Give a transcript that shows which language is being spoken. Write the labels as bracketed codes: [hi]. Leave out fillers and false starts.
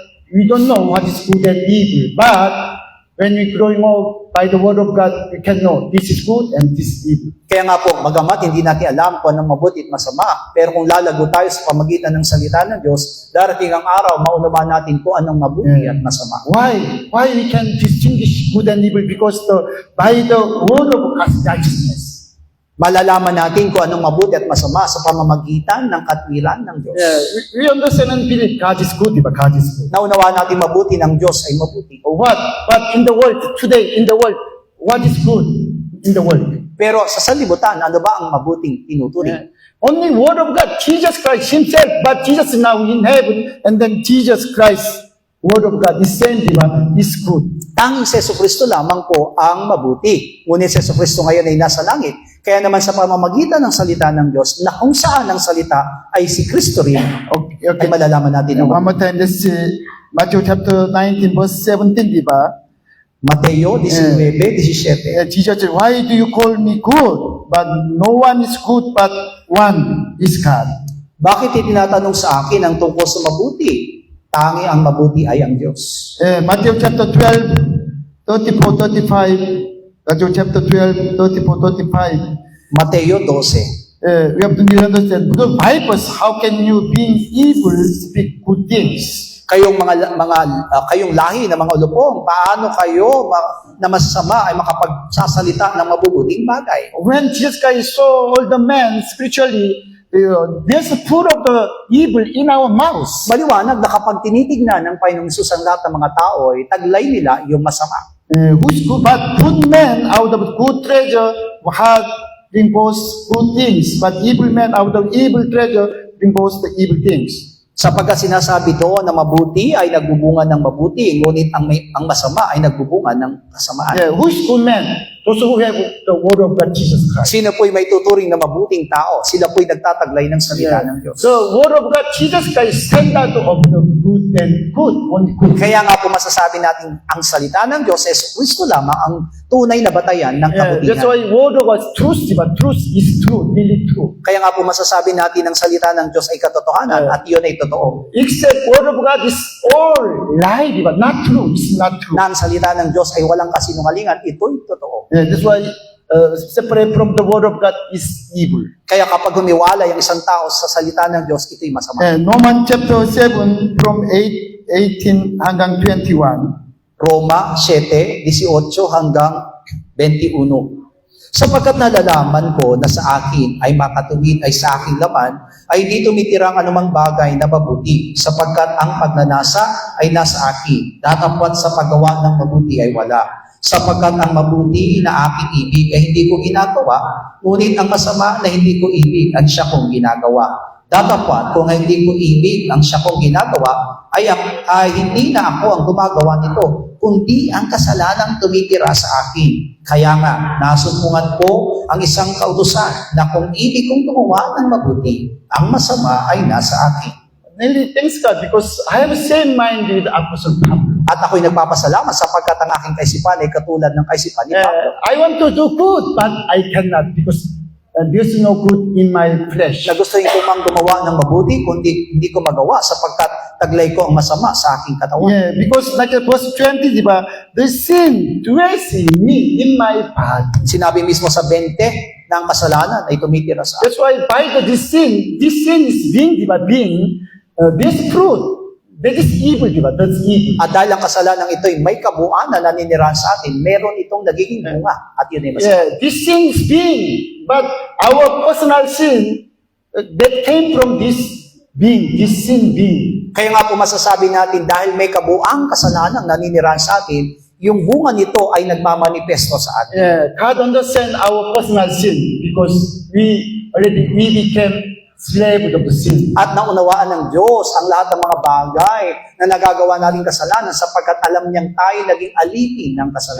[en] We don't know what is good and evil, but when we growing up by the word of God, we can know this is good and this is evil. [tl] Kaya nga po, bagamat hindi natin alam kung anong mabuti at masama, pero kung lalago tayo sa pamagitan ng salita ng Diyos, darating ang araw, maunawaan natin kung anong mabuti at masama. [en] Why? Why we can distinguish good and evil? Because by the word of God's righteousness. [tl] Malalaman natin kung anong mabuti at masama sa pamamagitan ng katwiran ng Diyos. [en] We understand and believe God is good, but God is good. [tl] Naunawaan natin mabuti ng Diyos ay mabuti. [en] What? But in the world, today, in the world, what is good in the world? [tl] Pero sa sanlibutan, ano ba ang mabuting tinuturing? [en] Only word of God, Jesus Christ himself, but Jesus is now in heaven, and then Jesus Christ, word of God, is same, is good. [tl] Tanging si Jesucristo lamang po ang mabuti. Ngunit si Jesucristo ngayon ay nasa langit. Kaya naman sa pamamagitan ng salita ng Diyos, na kung saan ang salita ay si Kristo rin, ay malalaman natin. [en] One more time, let's see Matthew chapter 19, verse 17, diba? [tl] Mateo 19:17. [en] Jesus said, why do you call me good? But no one is good, but one is God. [tl] Bakit itinatanong sa akin ang tungkol sa mabuti? Tangi ang mabuti ay ang Diyos. [en] Matthew chapter 12, 34, 35. Matthew chapter 12, 34, 35. [tl] Mateo 12. [en] We have to understand, because vipers, how can you being evil speak good things? [tl] Kayong kayong lahi ng mga ulupong, paano kayo na masasama ay makapagsasalita ng mabubuting bagay? [en] When Jesus Christ saw all the men spiritually, there's a fruit of the evil in our mouths. [tl] Maliwanag na kapag tinitignan ng Panginoong Hesus ang lahat ng mga tao, ay taglay nila yung masama. [en] Who's good, but good men out of good treasure have bring forth good things, but evil men out of evil treasure bring forth the evil things. [tl] Sapagkat sinasabi doon na mabuti ay nagbubunga ng mabuti, ngunit ang masama ay nagbubunga ng kasamaan. [en] Who's good man? those who have the word of God, Jesus Christ. [tl] Sino po'y may tuturing na mabuting tao? Sila po'y nagtataglay ng salita ng Diyos. [en] The word of God, Jesus Christ, standard of the good and good, only good. [tl] Kaya nga po masasabi natin ang salita ng Diyos, Yesu Kristo lamang ang tunay na batayan ng [en] Yeah, that's [tl] kabutihan. [en] why word of God, truth, but truth is true, really true. [tl] Kaya nga po masasabi natin ang salita ng Diyos ay katotohanan at iyon ay totoo. [en] Except word of God is all lie, but not true. It's not true. [tl] Na ang salita ng Diyos ay walang kasinungalingan, ito'y totoo. [en] Yeah, that's why separate from the word of God is evil. [tl] Kaya kapag humiwala yung isang tao sa salita ng Diyos, ito'y masama. [en] And Romans chapter 7 from 18 hanggang 21. [tl] Roma 7:18 hanggang 21. Sapagkat nalalaman ko na sa akin ay makatuwid ay sa aking laman, ay di tumitirang anumang bagay na mabuti, sapagkat ang pagnanasa ay nasa akin, datapwat sa paggawa ng mabuti ay wala. Sapagkat ang mabuti na aking ibig ay hindi ko ginagawa, ngunit ang masama na hindi ko ibig ang siya kong ginagawa. Datapwat kung hindi ko ibig ang siya kong ginagawa, ay hindi na ako ang gumagawa nito, kundi ang kasalanang tumitira sa akin. Kaya nga, nasumpungan ko ang isang kautusan na kung ibig kong gumawa ng mabuti, ang masama ay nasa akin. [en] Really, thanks God, because I have the same mind with Apostle Pablo. [tl] At ako'y nagpapasalamat sapagkat ang aking kaisipan ay katulad ng kaisipan ni Pablo. [en] I want to do good, but I cannot because there's no good in my flesh. [tl] Na gusto ko mang gumawa ng mabuti, kundi hindi ko magawa sapagkat taglay ko ang masama sa aking katawan. [en] Yeah, because like verse 20, diba, the sin dwells in me, in my body. [tl] Sinabi mismo sa 20 na ang kasalanan ay tumitira sa akin. [en] That's why by this sin is being, diba, this fruit, that is evil, diba, that's evil. [tl] At dahil ang kasalanan ito ay may kabuuan na naninirahan sa atin, meron itong nagiging bunga at yun ay masama. [en] Yeah, this sin is being, but our personal sin, that came from this being, this sin being. [tl] Kaya nga po masasabi natin dahil may kabuang kasalanang naninirahan sa atin, yung bunga nito ay nagmamanifesto sa atin. [en] Yeah, God understand our personal sin because we became slave of the sin. [tl] At naunawaan ng Diyos ang lahat ng mga bagay na nagagawa nating kasalanan sapagkat alam niyang tayo naging alipin ng kasalanan.